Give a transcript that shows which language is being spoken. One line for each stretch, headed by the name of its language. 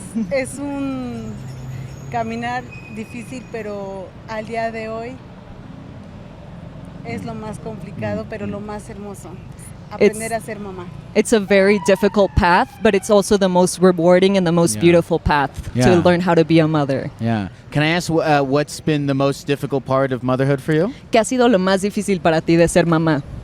Spanish: Es un caminar difícil, pero al día de hoy es lo más complicado, pero lo más hermoso. Aprender a ser mamá.
English: It's a very difficult path, but it's also the most rewarding and the most beautiful path Yeah. to learn how to be a mother. Yeah. Can I ask what's been the most difficult part of motherhood for you?
Spanish: ¿Qué ha sido lo más difícil para ti de ser mamá?